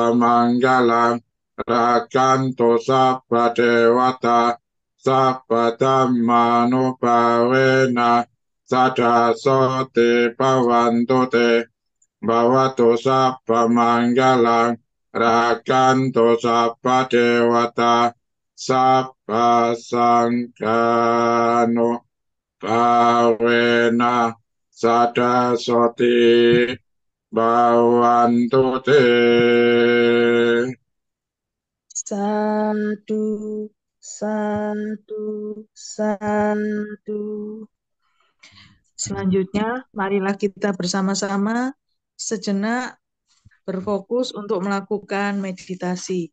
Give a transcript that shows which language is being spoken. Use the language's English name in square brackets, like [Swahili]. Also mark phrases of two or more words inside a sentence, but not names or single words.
[Pali] manggalang rakanto sabba dewata sabba dhammanupawena sadasati bawantu te bawatu sabba manggalang rakanto sabba dewata sabba sangkano bawena sadasati bawantu te. Satu, satu, satu. [Indonesian] Selanjutnya, marilah kita bersama-sama sejenak berfokus untuk melakukan meditasi.